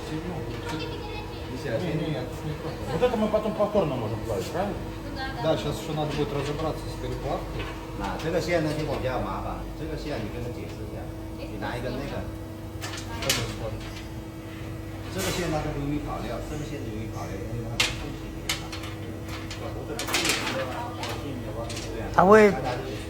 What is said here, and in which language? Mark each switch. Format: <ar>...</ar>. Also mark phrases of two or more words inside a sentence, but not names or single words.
<ru>Вот это мы потом повторно можем плавить, правильно? Да. Да, сейчас еще надо будет разобраться с переплавкой.</ru> <zh>这个线呢就比较麻烦，这个线你跟他解释一下，你拿一个那个，这个线它就容易跑掉，这个线就容易跑掉，因为它的空气比较大。它会</zh>